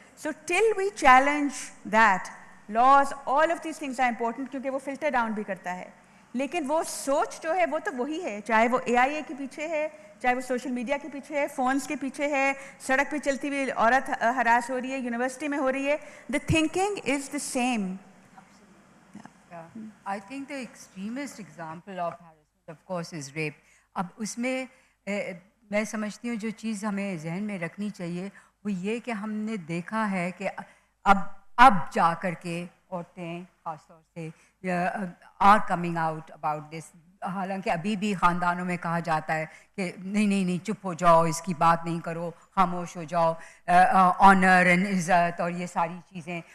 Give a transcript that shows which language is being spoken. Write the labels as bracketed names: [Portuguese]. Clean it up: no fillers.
[English] so till we challenge that laws, all of these things are important, [Urdu] کیونکہ وہ filter down بھی کرتا ہے, لیکن وہ سوچ جو ہے وہ تو وہی ہے, چاہے وہ AIA کے پیچھے ہے, چاہے وہ سوشل میڈیا کے پیچھے ہے, فونس کے پیچھے ہے, سڑک پہ چلتی ہوئی عورت ہراس ہو رہی ہے, یونیورسٹی میں ہو رہی ہے, [English] The thinking is the same. I think the extremest example of harassment, of course, is rape. [Urdu] اب اس میں میں سمجھتی ہوں جو چیز ہمیں ذہن میں رکھنی چاہیے وہ یہ کہ ہم نے دیکھا ہے کہ اب جا کر کے عورتیں خاص طور سے [English] Are coming out about this. [Urdu] حالانکہ ابھی بھی خاندانوں میں کہا جاتا ہے کہ نہیں چپ ہو جاؤ, اس کی بات نہیں کرو, خاموش ہو جاؤ, آنر اینڈ عزت اور یہ ساری چیزیں.